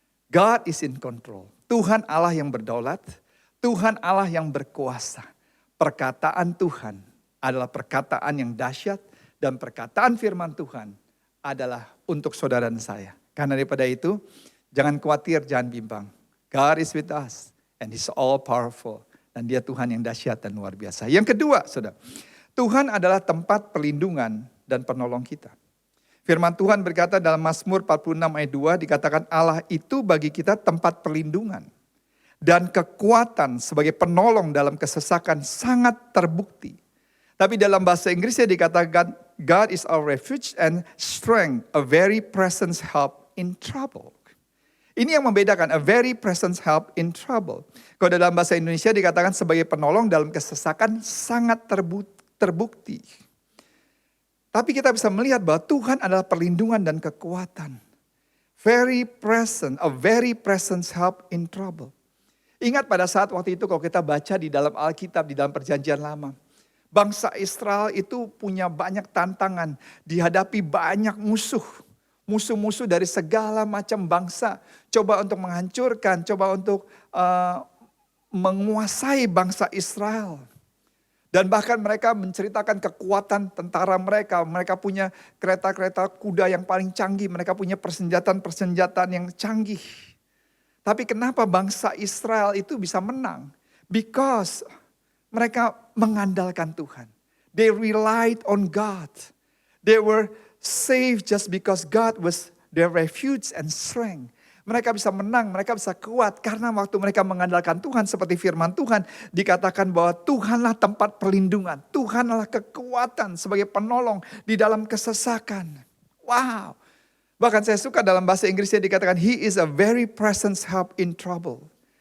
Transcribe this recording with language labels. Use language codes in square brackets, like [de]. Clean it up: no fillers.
[en] God is in control. [id] Tuhan Allah yang berdaulat, Tuhan Allah yang berkuasa. Perkataan Tuhan adalah perkataan yang dahsyat dan perkataan firman Tuhan adalah untuk saudara dan saya. Karena daripada itu, jangan khawatir, jangan bimbang. [en] God is with us and He's all powerful. [id] Dan Dia Tuhan yang dahsyat dan luar biasa. Yang kedua, saudara, Tuhan adalah tempat perlindungan dan penolong kita. Firman Tuhan berkata dalam Mazmur 46 ayat 2 dikatakan Allah itu bagi kita tempat perlindungan dan kekuatan sebagai penolong dalam kesesakan sangat terbukti. Tapi dalam bahasa Inggrisnya dikatakan [en] God is our refuge and strength, a very present help in trouble. [id] Ini yang membedakan, [en] a very present help in trouble. [id] Kalau dalam bahasa Indonesia dikatakan sebagai penolong dalam kesesakan sangat terbukti. Tapi kita bisa melihat bahwa Tuhan adalah perlindungan dan kekuatan. [en] Very present, a very present help in trouble. [id] Ingat pada saat waktu itu kalau kita baca di dalam Alkitab, di dalam perjanjian lama. Bangsa Israel itu punya banyak tantangan, dihadapi banyak musuh. Musuh-musuh dari segala macam bangsa. Coba untuk menghancurkan, coba untuk menguasai bangsa Israel. Dan bahkan mereka menceritakan kekuatan tentara mereka. Mereka punya kereta-kereta kuda yang paling canggih. Mereka punya persenjataan yang canggih. Tapi kenapa bangsa Israel itu bisa menang? [en] Because [id] mereka mengandalkan Tuhan. [en] They relied on God. They were saved just because God was their refuge and strength. [id] Mereka bisa menang, mereka bisa kuat karena waktu mereka mengandalkan Tuhan seperti firman Tuhan dikatakan bahwa Tuhanlah tempat perlindungan, Tuhanlah kekuatan sebagai penolong di dalam kesesakan. Wow. Bahkan saya suka dalam bahasa Inggrisnya dikatakan [en] He is a very present help in trouble.